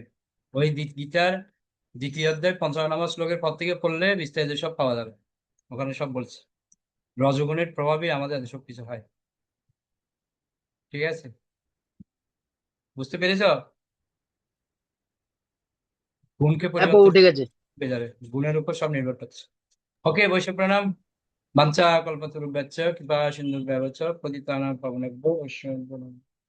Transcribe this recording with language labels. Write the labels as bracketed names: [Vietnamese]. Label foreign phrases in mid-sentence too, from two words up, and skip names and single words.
[Bangla] ওই গীতার দ্বিতীয় অধ্যায় 55 শ্লোকের পর থেকে পড়লে বিস্তারিত সব পাওয়া যাবে, ওখানে সব বলছে রজগুণের প্রভাবে আমাদের এত সব কিছু হয়। ঠিক আছে, বুঝতে পেরেছ? গুণকে হ্যাঁ প্রভু, পরিবর্তন ঠিক আছে। হয়ে যাবে, গুণের উপর সব নির্ভর করছে। ওকে, বৈশ্ব প্রণাম। [Sanskrit] বাঞ্ছা কল্পতরুভ্যশ্চ কৃপা সিন্ধুভ্যেব চ পতিতানাং পাবনেভ্যো বৈষ্ণবেভ্যো নমঃ।